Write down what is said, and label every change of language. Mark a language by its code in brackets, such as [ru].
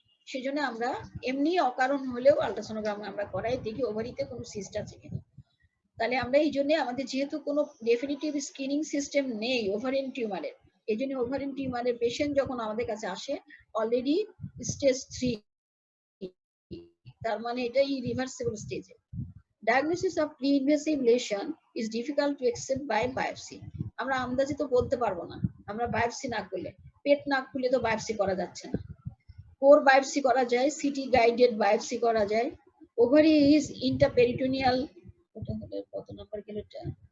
[bn] সেজন্য আমরা এমনি অকারণ হলেও আল্ট্রাসোনোগ্রাম আমরা করাই, দেখি ওভারিতে কোনো সিস্ট আছে কিনা। তাহলে আমরা এই জন্য আমাদের যেহেতু কোনো ডেফিনিটিভ স্ক্রিনিং সিস্টেম নেই ওভারিয়ান টিউমারের, এই জন্য ওভারিয়ান টিউমারের পেশেন্ট যখন আমাদের কাছে আসে অলরেডি স্টেজ 3, তার মানে এটা ইরিভার্সিবল স্টেজে। [en] Diagnosis of pre-invasive lesion is difficult to accept by biopsy. [bn] আমরা আন্দাজে তো বলতে পারবো না, আমরা বায়োপসি না করলে, পেট না খুলে তো বায়োপসি করা যাচ্ছে না। কোর বায়োপসি করা যায়, সিটি গাইডেড বায়োপসি করা যায়। [en] ovary is intraperitoneal, [bn] কত নাম্বার গেল এটা?